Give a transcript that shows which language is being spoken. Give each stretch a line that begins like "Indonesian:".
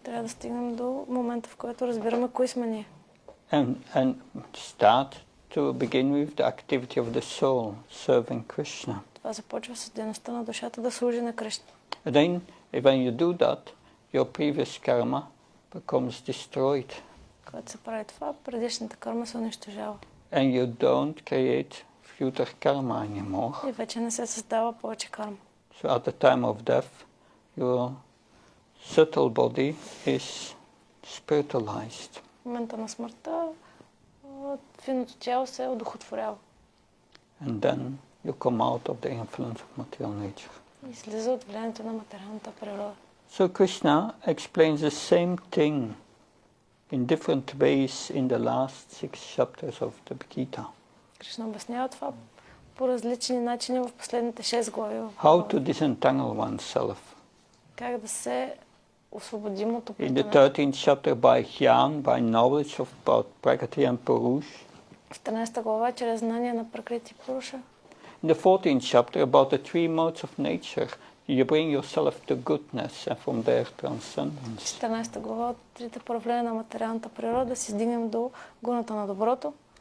Bulgarian: Трябва да стигнем до момента, в който разбираме кои сме ние.
English: And start to begin with the activity of the soul, serving Krishna.
Bulgarian: Това започва с дейността на душата да служи на Кришна.
English: And then, when you do that, your previous karma becomes destroyed.
Bulgarian: Когато се прави това, предишната карма се унищожава.
English: And you don't create future karma anymore.
Bulgarian: И вече не се създава повече карма.
English: So at the time of death, your subtle body is spiritualized.
Bulgarian: В момента на смъртта, финното тяло се одухотворява.
English: And then you come out of the influence of material nature.
Bulgarian: И слиза от влиянието на материалната природа.
English: So Krishna explains the same thing in different ways in the last 6 chapters of the Gita.
Bulgarian: Кришна обяснява това по различни начини в последните 6 глави.
English: How to disentangle oneself.
Bulgarian: Как да се освободим от
English: In
Bulgarian: оплитане.
English: the 13th chapter by Jnana, by knowledge about Prakriti and Purush.
Bulgarian: В 13 глава чрез знание на Пракрити и Пуруша.
English: In the 14th chapter about the 3 modes of nature, you bring yourself to goodness and from there transcendence.
Bulgarian: В 14 глава от трите проявления на материалната природа си стигнем до гуната на доброто.